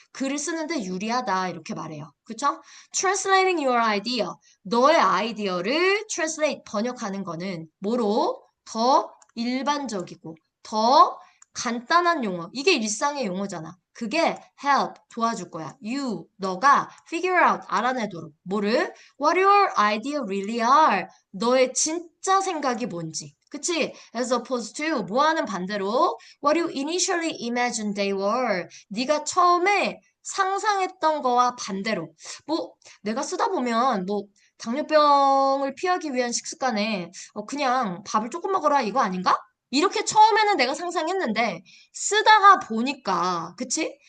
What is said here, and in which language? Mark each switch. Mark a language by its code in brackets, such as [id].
[ko] 글을 쓰는데 유리하다. 이렇게 말해요. 그쵸? [en] Translating your idea. [ko] 너의 아이디어를 translate, 번역하는 거는 뭐로? 더 일반적이고, 더 간단한 용어. 이게 일상의 용어잖아. 그게 help, 도와줄 거야. [en] You, [ko] 너가 [en] figure out, [ko] 알아내도록. 뭐를? [en] What your idea really are. [ko] 너의 진짜 생각이 뭔지. 그치? [en] As opposed to, [ko] 뭐하는 반대로 [en] what you initially imagined they were. [ko] 네가 처음에 상상했던 거와 반대로. 뭐, 내가 쓰다 보면, 뭐, 당뇨병을 피하기 위한 식습관에 그냥 밥을 조금 먹어라 이거 아닌가? 이렇게 처음에는 내가 상상했는데 쓰다가 보니까 그치?